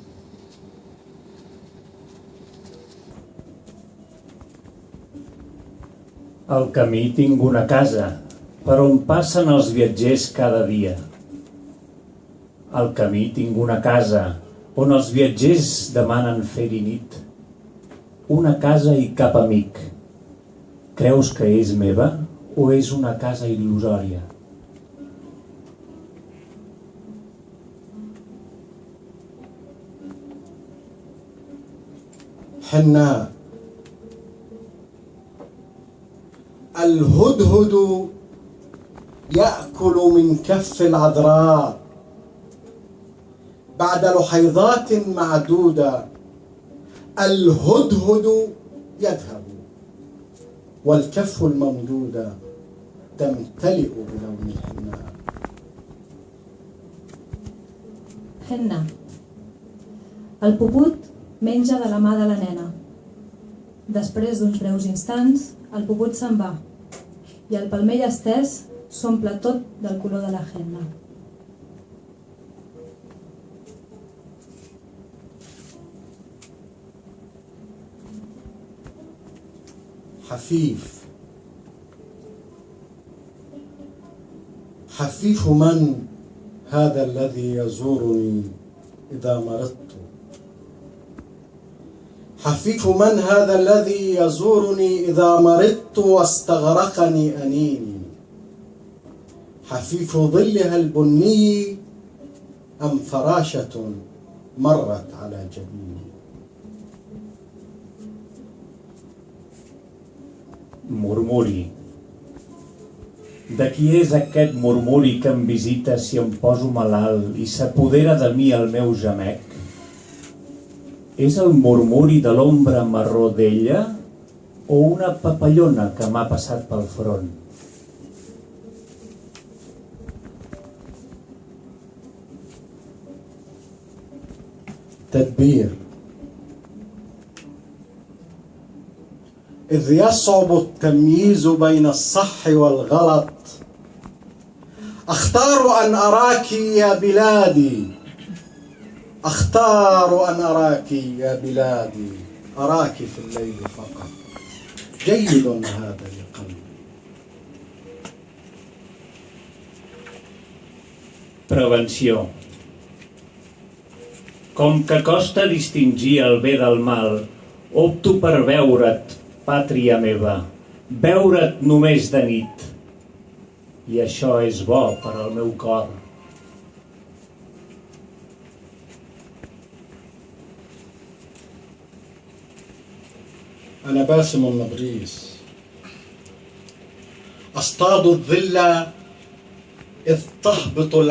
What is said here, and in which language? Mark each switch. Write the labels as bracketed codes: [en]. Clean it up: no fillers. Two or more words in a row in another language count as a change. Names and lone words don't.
[ca] Al camí tinc una casa per on passen els viatgers cada dia. Al camí tinc una casa on els viatgers demanen fer-hi nit. Una casa i cap amic. Creus que és meva o és una casa il·lusòria? [ar] حناء الهدهد يأكل من كف العذراء بعد لحيظات معدودة. الهدهد يذهب والكف الممدودة تمتلئ بلون الحناء. [ca] Henna. El puput menja de la mà de la nena. Després d'uns breus instants, el puput se'n va i el palmell estès s'omple tot del color de la henna. [ar] حفيف حفيف من هذا الذي يزورني إذا مرضت. حفيف من هذا الذي يزورني إذا مرضت واستغرقني أنيني. حفيف ظلها البني أم فراشة مرت على جبيني. [ca] Murmuri. De qui és aquest murmuri que em visita si em poso malalt i s'apodera de mi el meu gemec? És el murmuri de l'ombra marró d'ella o una papallona que m'ha passat pel front? [ar] تدبير. إذ يصعب التمييز بين الصح والغلط أختار أن أراك يا بلادي. أختار أن أراك يا بلادي. أراك في الليل فقط. جيد هذا لقلبي. [ca] Prevenció. Com que costa distingir el bé del mal, opto per veure't, pàtria meva, veure't només de nit. I això és bo per al meu cor. [ar] أنا باسم النبريس أصطاد الظل إذ تهبط